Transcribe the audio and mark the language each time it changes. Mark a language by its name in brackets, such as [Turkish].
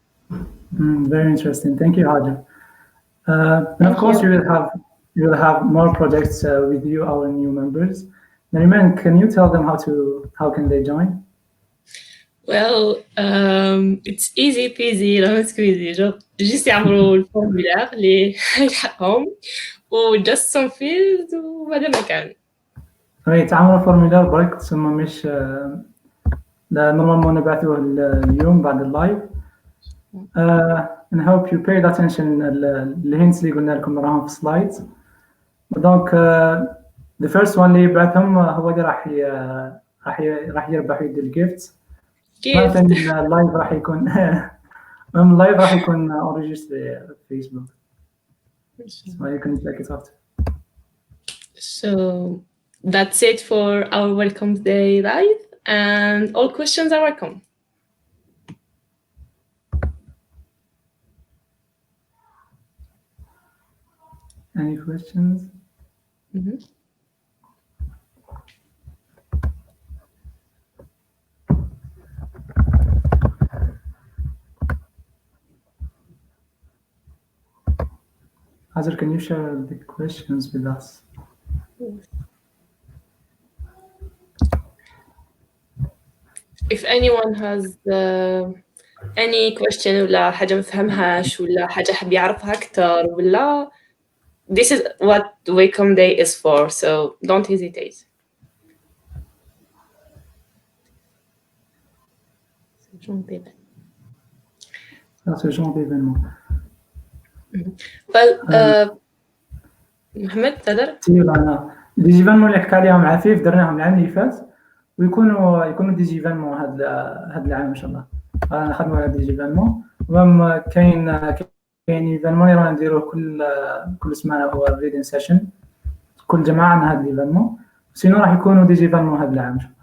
[English] Very interesting. Thank you, Hajar. And of course, you will have more projects with you, our new members. Nariman, can you tell them how can they join? Well, it's easy peasy lemon squeezy. [Arabic] Juste يعملوا الفورمulaire اللي يحقهم و [English] just some fields [Arabic] وهذا ما كان. تعملوا فورمولار برك تسمى مش نورمالمون نبعثوه اليوم بعد اللايف. [English] and hope you paid attention [Arabic] الهنتس اللي قلنا لكم راهم في سلايدز. دونك [English] the first one [Arabic] اللي بعثهم هو اللي راح يربح يد الجيفت. مثلا اللايف راح يكون اللايف راح يكون اوريجيستر في فيسبوك. [English] So you can check it out. So that's it for our Welcome Day live, and all questions are welcome. Any questions? Mm-hmm. Hazar, can you share the questions with us? If anyone has any question [Arabic] ولا حاجة ما فهمهاش ولا حاجة حاب يعرفها أكتر ولا [English] this is what Welcome Day is for, so don't hesitate. [French] C'est ce genre d'événement. [English] Well, [Arabic] محمد تقدر؟ أنا دي جيفانمون اللي حكى عليهم عفيف درناهم العام اللي فات ويكونوا دي جيفانمون هاد العام إن شاء الله. نخدموا على دي جيفانمون ومام كاين ايفينمون رانا نديروه كل سمانه هو ريدين سيشن كل جماعه عندنا هاد الايفينمون سينو راح يكونوا دي جيفانمون هاد العام.